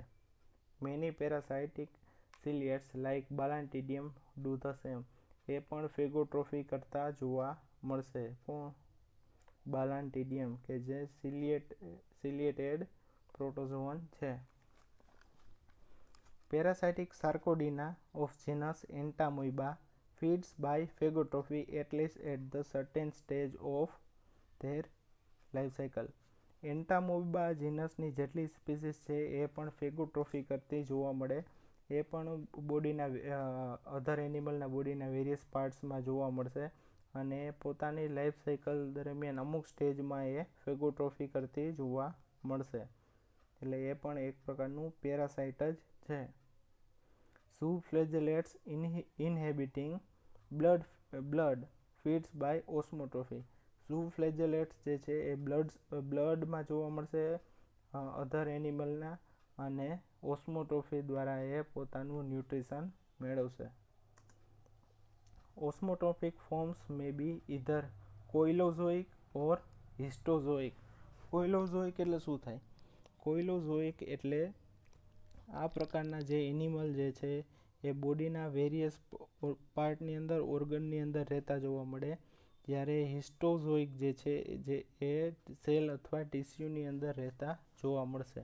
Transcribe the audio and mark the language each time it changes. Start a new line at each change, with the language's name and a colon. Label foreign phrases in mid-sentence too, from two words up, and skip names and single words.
English: Many parasitic ciliates like Balantidium do the same.
Gujarati: એ પણ ફેગોટ્રોફી કરતા જોવા મળશે. બાલાન્ટિડિયમ કે જે
English: ciliated protozoan
Gujarati: છે.
English: parasitic Sarcodina of genus Entamoeba feeds by phagotrophy at least at the certain stage of their life cycle.
Gujarati: એન્ટામોઇબા જીનસની જેટલી સ્પીસીસ છે એ પણ ફેગોટ્રોફી કરતી જોવા મળે. એ પણ બોડીના
English: other animal
Gujarati: બોડીના
English: various parts
Gujarati: જોવા મળશે અને પોતાની
English: life cycle
Gujarati: દરમિયાન અમુક સ્ટેજમાં એ ફેગોટ્રોફી કરતી જોવા મળશે. એટલે એ પણ એક પ્રકારનું પેરાસાઇટ જ છે.
English: Zooflagellates inhabiting blood feeds by osmotrophy.
Gujarati: Zooflagellates જે છે એ બ્લડમાં જોવા મળશે
English: other animal
Gujarati: અને ઓસ્મોટ્રોફી દ્વારા એ પોતાનું ન્યુટ્રિશન મેળવશે.
English: Osmotropic forms may be either coelozoic or histozoic.
Gujarati: કોઇલોઝોઇક એટલે શું થાય? કોઇલોઝોઇક એટલે આ પ્રકારના જે એનિમલ જે છે એ બોડીના
English: various part
Gujarati: અંદર ઓર્ગનની અંદર રહેતા જોવા મળે. જ્યારે હિસ્ટોઝોઇક જે છે એ સેલ અથવા ટિશ્યુની અંદર રહેતા જોવા મળશે.